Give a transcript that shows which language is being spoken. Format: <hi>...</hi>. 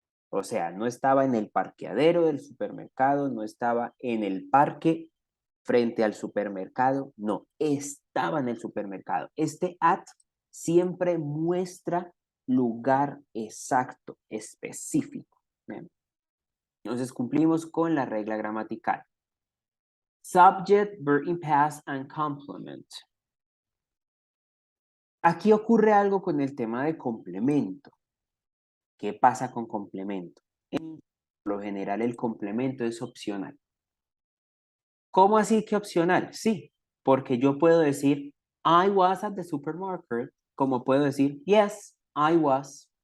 <es>O sea, no estaba en el parqueadero del supermercado, no estaba en el parque frente al supermercado, no, estaba en el supermercado. Este at siempre muestra lugar exacto, específico. Bien. Entonces cumplimos con la regla gramatical.</es> <en>Subject, verb in past, and complement.</en> <es>Aquí ocurre algo con el tema de complemento. ¿Qué pasa con complemento? Por lo general el complemento es opcional. ¿Cómo así que opcional? Sí, porque yo puedo decir</es> <en>I was at the supermarket,</en> <es>como puedo decir</es> <en>yes, I was.</en>